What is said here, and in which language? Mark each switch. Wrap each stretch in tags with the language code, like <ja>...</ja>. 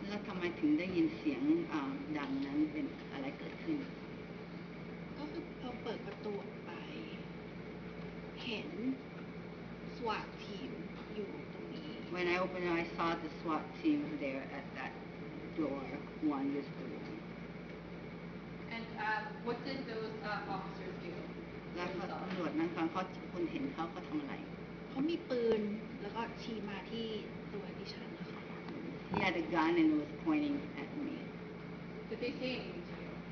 <th>แล้วทำไมถึงได้ยินเสียงดังนั้นเป็นอะไรเกิดขึ้น ก็คือพอเปิดประตูออกไป เห็นสวาททีมอยู่ตรงนี้</th> <en>When I opened it, I saw the SWAT team there at that door, one vestibule. And what did those officers do?</en> <th>แล้วเขาตำรวจนั้นฟังเขาคุณเห็นเขาทำอะไร เขามีปืนแล้วก็ชี้มาที่ตัวดิฉันนะคะ</th> <en>He had a gun and was pointing at me. Did they say anything to you?</en>